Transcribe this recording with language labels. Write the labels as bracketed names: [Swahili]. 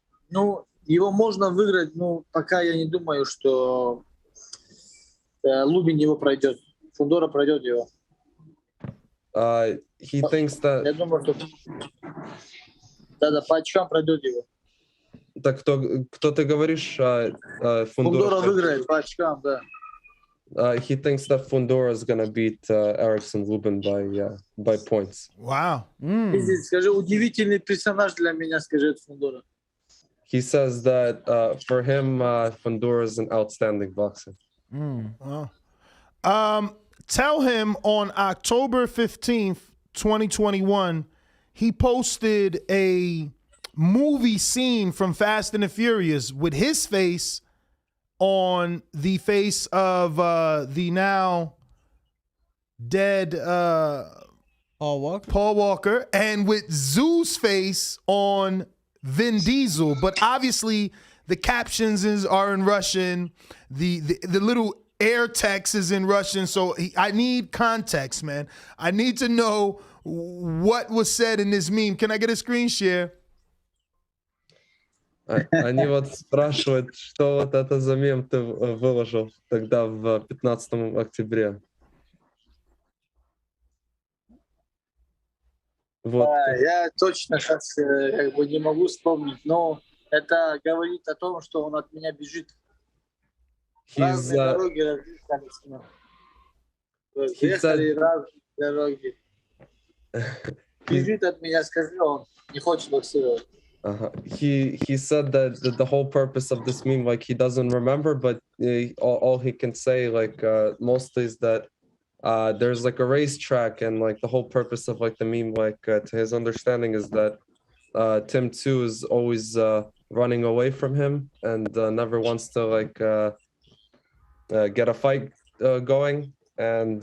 [Russian] Ну, его можно выиграть, но пока я не думаю, что Лубин его пройдет. Фундора пройдет его. [English] He thinks that... [Russian] Я думаю, что... Да, по очкам пройдет его. Так кто ты говоришь? Фундора выиграет по очкам, да. [English] He thinks that Fundora is gonna beat Erickson Lubin by points. Wow. [Russian] Скажи, удивительный персонаж для меня, скажи, Фундора. [English] He says that for him, Fundora is an outstanding boxer. Wow. Tell him on October 15th, 2021, he posted a movie scene from Fast and the Furious with his face on the face of the now dead Paul Walker, and with Zoo's face on Vin Diesel. But obviously the captions are in Russian. The little air text is in Russian. So I need context, man. I need to know what was said in this meme. Can I get a screen share? [Russian] Они вот спрашивают, что вот это за мем ты выложил тогда в 15 октября. Вот. Я точно сейчас как бы не могу вспомнить, но это говорит о том, что он от меня бежит. Разные дороги разъехались. Разъехали разные дороги. Бежит от меня, скажи, он не хочет боксировать. [English] He said that the whole purpose of this meme, like he doesn't remember, but all he can say like mostly is that there's like a racetrack, and like the whole purpose of like the meme, like to his understanding, is that Tim 2 is always running away from him and never wants to like get a fight going, and